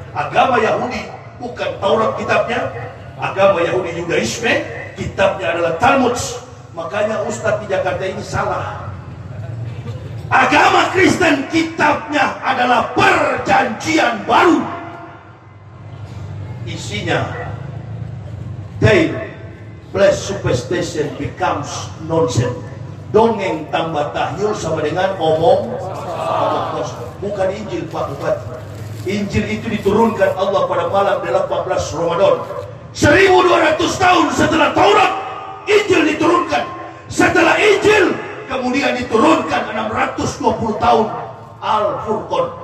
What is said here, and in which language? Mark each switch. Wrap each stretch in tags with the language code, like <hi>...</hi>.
<id>Agama Yahudi bukan Taurat kitabnya, agama Yahudi Yudaisme kitabnya adalah Talmud. Makanya Ustadz di Jakarta ini salah. Agama Kristen kitabnya adalah Perjanjian Baru. Isinya,</id> <en>day plus superstition becomes nonsense.</en> <id>Dongeng tambah tahyul sama dengan omong kosong. Bukan Injil Pak Bupati. Injil itu diturunkan Allah pada malam 18 Ramadan. 1200 tahun setelah Taurat, Injil diturunkan. Setelah Injil, kemudian diturunkan 620 tahun Al-Furqan.</id>